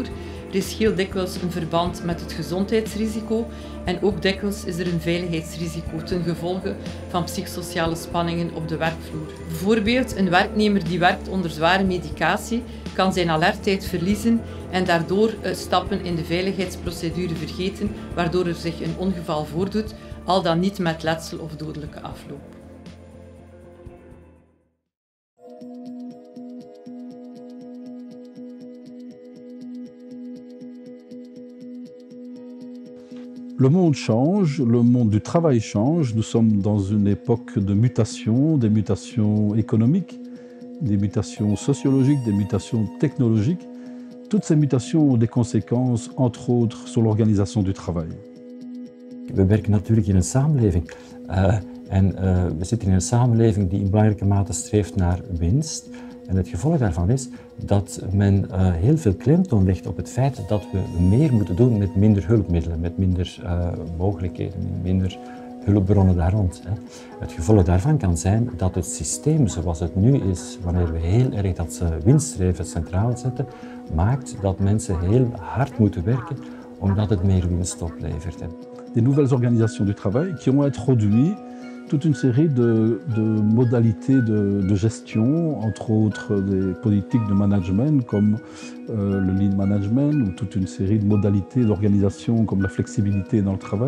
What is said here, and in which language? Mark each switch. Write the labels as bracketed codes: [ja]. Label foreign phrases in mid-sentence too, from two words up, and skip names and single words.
[nl] Er is heel dikwijls een verband met het gezondheidsrisico en ook dikwijls is er een veiligheidsrisico ten gevolge van psychosociale spanningen op de werkvloer. Bijvoorbeeld een werknemer die werkt onder zware medicatie kan zijn alertheid verliezen en daardoor stappen in de veiligheidsprocedure vergeten, waardoor er zich een ongeval voordoet, al dan niet met letsel of dodelijke afloop. [fr] Le monde change, le monde du travail change. Nous sommes dans une époque de mutations, des mutations économiques, des mutations sociologiques, des mutations technologiques. Toutes ces mutations ont des conséquences, entre autres, sur l'organisation du travail. [nl] We werken natuurlijk in een samenleving. We zitten in een samenleving die in belangrijke mate streeft naar winst. En het gevolg daarvan is dat men heel veel klemtoon legt op het feit dat we meer moeten doen met minder hulpmiddelen, met minder mogelijkheden, met minder hulpbronnen daar rond. Het gevolg daarvan kan zijn dat het systeem zoals het nu is, wanneer we heel erg dat winststreven centraal zetten, maakt dat mensen heel hard moeten werken omdat het meer winst oplevert. [fr] Des nouvelles organisations du travail qui ont introduit toute une série de modalités de gestion, entre autres des politiques de management comme le [en] lean management [fr] ou toute une série de modalités d'organisation comme la flexibilité dans le travail.